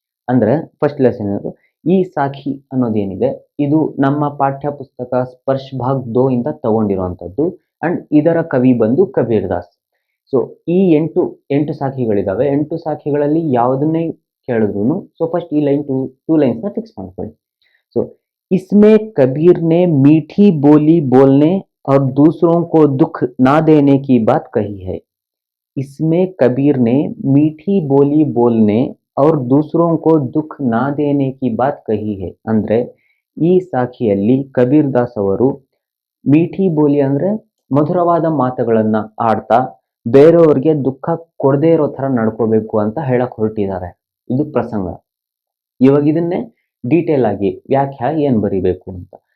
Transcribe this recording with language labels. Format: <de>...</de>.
<kn>ಅಂದ್ರೆ first lesson ಈ ಸಾಖಿ ಅನ್ನೋದೇನಿದೆ ಇದು ನಮ್ಮ ಪಾಠ್ಯ ಪುಸ್ತಕ ಸ್ಪರ್ಶ ಭಾಗ 2 ಇಂದ ತಗೊಂಡಿರುವಂಥದ್ದು ಅಂಡ್ ಇದರ ಕವಿ ಬಂದು ಕಬೀರ್ ದಾಸ್. ಸೊ ಈ 8 ಸಾಖಿಗಳಿದಾವೆ. 8 ಸಾಖಿಗಳಲ್ಲಿ ಯಾವುದನ್ನೇ ಕೇಳಿದ್ರು ಸೊ ಫಸ್ಟ್ ಈ ಲೈನ್ 2 ಲೈನ್ಸ್ನ ಫಿಕ್ಸ್ ಮಾಡ್ಕೊಳ್ಳಿ.</kn> <hi>ಸೊ इसमें कबीर ने मीठी बोली बोलने और दूसरों को दुख ना देने की बात कही है. इसमें कबीर ने मीठी बोली बोलने और दूसरों को दुख ना देने की बात कही है.</hi> <kn>ಅಂದ್ರೆ ಈ ಸಾಖಿಯಲ್ಲಿ ಕಬೀರ್ ದಾಸ್ ಅವರು ಮೀಠಿ ಬೋಲಿ ಅಂದ್ರೆ ಮಧುರವಾದ ಮಾತುಗಳನ್ನ ಆಡ್ತಾ ಬೇರೆಯವ್ರಿಗೆ ದುಃಖ ಕೊಡದೇ ಇರೋ ಥರ ನಡ್ಕೋಬೇಕು ಅಂತ ಹೇಳಕ್ ಹೊರಟಿದ್ದಾರೆ. ಇದು ಪ್ರಸಂಗ. ಇವಾಗ ಇದನ್ನೇ ಡೀಟೇಲ್ ಆಗಿ ವ್ಯಾಖ್ಯಾ ಏನ್ ಬರಿಬೇಕು ಅಂತ.</kn>